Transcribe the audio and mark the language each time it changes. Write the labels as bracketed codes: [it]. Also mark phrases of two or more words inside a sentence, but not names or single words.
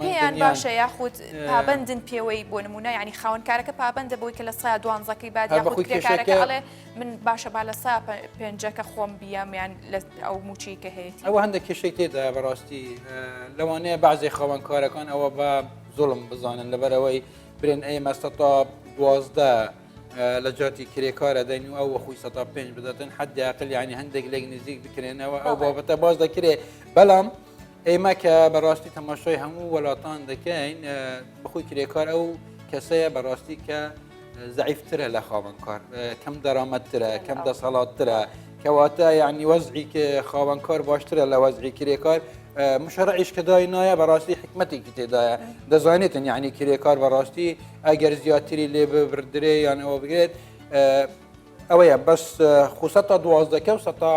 [ckb] پێیان باشە یاخود پابندن پێوەی بۆ نمونە یعنی خاوەنکارەکە پابندە بۆی کە لە 12ەکەی بعد یاخود کرێکارەکە ئەڵێ من باشە با لە 5ەکە خۆم بیام یان ئەو موچی کە هەیەی ئەوە هەندێک کێشەی تێدا بەڕاستی لەوانەیە بەعزێ خاوەنکارەکان ئەوە بە زوڵم بزانن لەبەرەوەی برێن ئێمە 12 لە جاتی کرێکارە دەین و ئەو خۆی 5 بداتن [ar] حد عقل [ckb] یعنی هەندێک لێک نزیک بکرێنەوە ئەو بابەتە باز دەکرێت بەڵام ئێمە کە بەڕاستی تەماشای هەموو وڵاتان دەکەین بەخۆی کرێکار ئەو کەسەیە بەڕاستی کە زعیفترە لە خاوەنکار کەم دەرامەتترە کەم دەسەڵاتترە کەواتە یعنی وەزعی کە خاوەنکار باشترە لە وەزعی کرێکار مشرعیش کە داینایە بەڕاستی حکمەتێکی تێدایە دەزانێتن یعنی کرێکار بەڕاستی ئەگەر زیاتری لێ ببردرێ یان ئەوە بگرێت ئەوەیە بەس خوسە تا 12 و